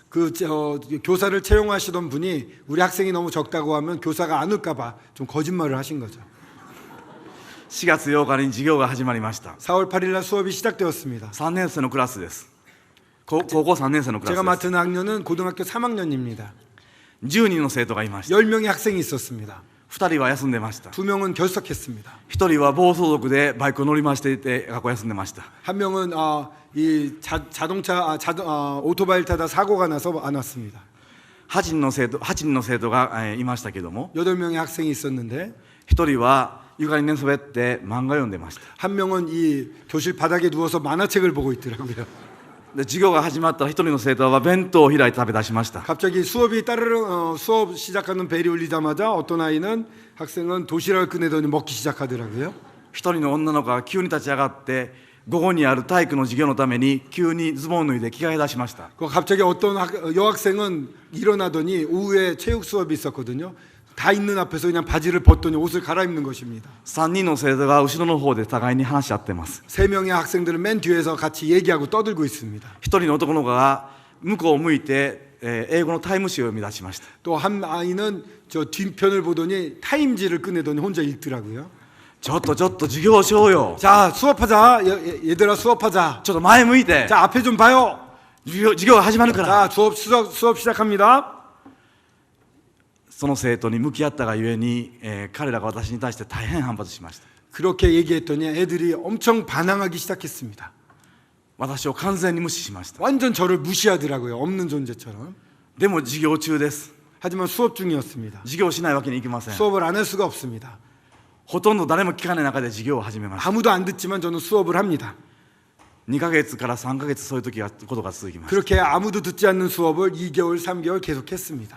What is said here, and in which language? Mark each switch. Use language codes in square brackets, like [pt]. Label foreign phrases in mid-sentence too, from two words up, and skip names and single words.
[ko] 교사를 채용하시던 분이 우리 학생이 너무 적다고 하면 교사가 안 올까봐 좀 거짓말을 하신 거죠. [ja] 4 月8日に授業が始まりました。 [ko] 4월 8일 날 수업이 시작되었습니다. [ja] 3 年生のクラスです。高校3年生のクラ [ko] 제가 [ja] スです。 [ko] 맡은 학년은 고등학교 3학년입니다. [ja] 10 人の生徒がいました。 [ko] 10명의 학생이 있었습니다. [ja] 2 人は休んでました。 [ko] 2명은 결석했습니다. [ja] 1 人は暴走族でバイクを乗り回していて学校休んでました。 [ko] 한 명은 오토바이를 타다 사고가 나서 안 왔습니다. [ja] 8 人の生徒がいましたけども、 [ko] 8명의 학생이 있었는데 [ja] 1 人は床に寝そべって漫画を読んでました。 [ko] 한 명은 이 교실 바닥에 누워서 만화책을 보고 있더라고요. [ja] で授業が始まったら1人の生徒は弁当を開いて食べ出しました。 [ko] 갑자기 수업 시작하는 벨이 울리자마자 어떤 학생은 도시락을 꺼내더니 먹기 시작하더라고요. [ja] 1 人の女の子が急に立ち上がって午後にある体育の授業のために急にズボンを脱いで着替え出しました。 [ko] 갑자기 어떤 여학생은 일어나더니 오후에 체육 수업이 있었거든요. 다 있는 앞에서 그냥 바지를 벗더니 옷을 갈아입는 것입니다. [ja] 3 人の生徒が後ろの方で互いに話し合ってます。 [ko] 3명의 학생들은 맨 뒤에서 같이 얘기하고 떠들고 있습니다. [ja] 1 人の男の子が向こうを向いて英語のタイム誌を読み出しました。 [ko] 또 한 아이는 저 뒤편을 보더니 타임지를 꺼내더니 혼자 읽더라고요. [ja] ちょっと授業しようよ。 [ko] 자, 수업하자. 얘들아 수업하자. [ja] ちょっと前向いて。 [ko] 자, 앞에 좀 봐요. [ja] 授業が始まるから。 [ko] 자, 수업 시작합니다. [ja] その生徒に向き合ったがゆえに、彼らが私に対して大変反発しました。 [ko] 그렇게 얘기했더니 애들이 엄청 반항하기 시작했습니다. [ja] 私を完全に無視しました。 [ko] 완전 저를 무시하더라고요. 없는 존재처럼. [ja] でも授業中です。 [ko] 하지만 수업 중이었습니다. [ja] 授業しないわけにいきません。 [ko] 수업을 안 할 수가 없습니다. [ja] ほとんど誰も聞かない中で授業を始めました。 [ko] 아무도 안 듣지만 저는 수업을 합니다. [ja] 2 ヶ月から3ヶ月そういうことが続きました。 [ko] 그렇게 아무도 듣지 않는 수업을 2개월, 3개월 계속했습니다.